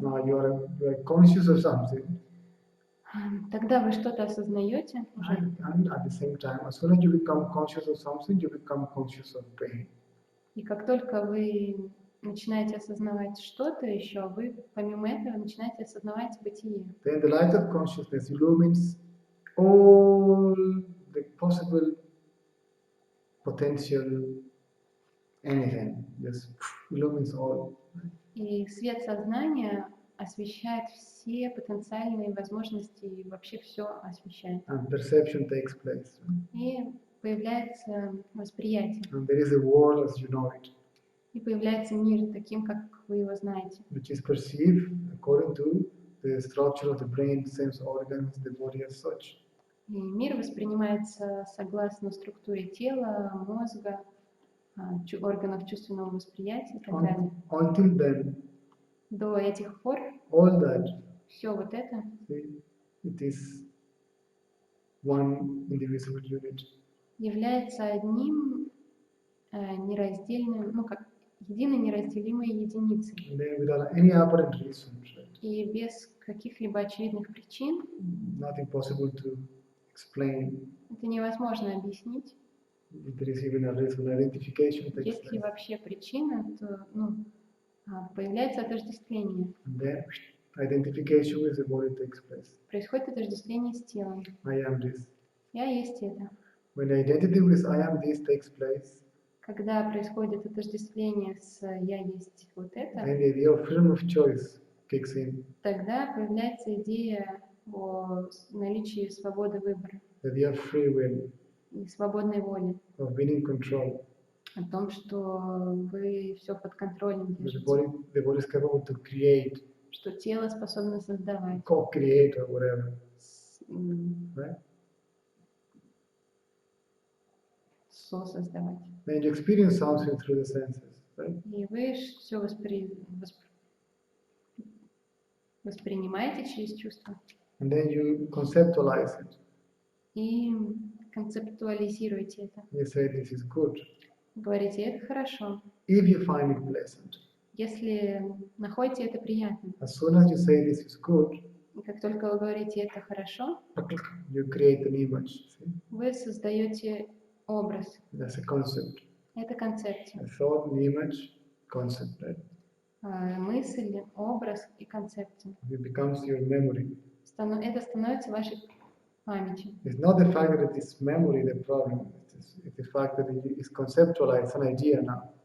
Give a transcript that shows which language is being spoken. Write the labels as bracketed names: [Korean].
[English] now you are conscious of something. [Russian] Тогда вы что-то осознаете уже. [English] And at the same time, as soon as you become conscious of something, you become conscious of pain. [Russian] И как только вы начинаете осознавать что-то еще, вы помимо этого начинаете осознавать бытие. [English] Then the light of consciousness illumines all the possible potential anything. Just illumines all. [Russian] И свет сознания освещает все потенциальные возможности и вообще все освещает. [English] And perception takes place. [Russian] И появляется восприятие. [English] And there is a world as you know it, [Russian] И появляется мир таким, как вы его знаете. [English] which is perceived according to the structure of the brain, sense organs, the body as such. [Russian] И мир воспринимается согласно структуре тела, мозга, органов чувственного восприятия и так далее. [English] Until then, [Russian] До этих пор [English] all that, [Russian] все вот это [English] it is one indivisible unit. [Russian] является одним нераздельным, как единой неразделимой единицей. [English] And then without any apparent reason, right? [Russian] И без каких-либо очевидных причин [English] Nothing possible to explain. [Russian] это невозможно объяснить. [English] If there is even a reason, identification takes [Russian] Есть ли [English] place. [Russian] вообще причина, то появляется отождествление. [English] And then identification with the body takes place. [Russian] Происходит отождествление с телом. [English] I am this. [Russian] Я есть это. [English] When the identity with I am this takes place, [Russian] Когда происходит отождествление с «я есть вот это», [English] then the idea of freedom of choice kicks in. [Russian] тогда появляется идея о наличии свободы выбора [English] The idea of free will, [Russian] и свободной воли, [English] of being in control. [Russian] о том, что вы все под контролем [English] The [Russian] держите, [English] body is capable to create, [Russian] что тело способно создавать, [English] co-create or whatever, м, right? [Russian] сосоздавать. [English] Then you experience something through the senses, right? [Russian] И вы все воспринимаете через чувства [English] And then you conceptualize it. [Russian] и концептуализируете это. [English] You say this is good. [Russian] Говорите, это хорошо. [English] If you find it pleasant, [Russian] Если находите это приятным, [English] as soon as you say this is good, [Russian] и как только вы говорите это хорошо, [English] you create an image. See? [Russian] вы создаете образ. [English] That's a concept. [Russian] Это концепция. [English] A thought, an image, concept, right? [Russian] Мысль, образ и концепция. [English] It becomes your memory. [Russian] Это становится вашей памятью. [English] It's not the fact that it's memory the problem. It's the fact that it's conceptualized, an idea now.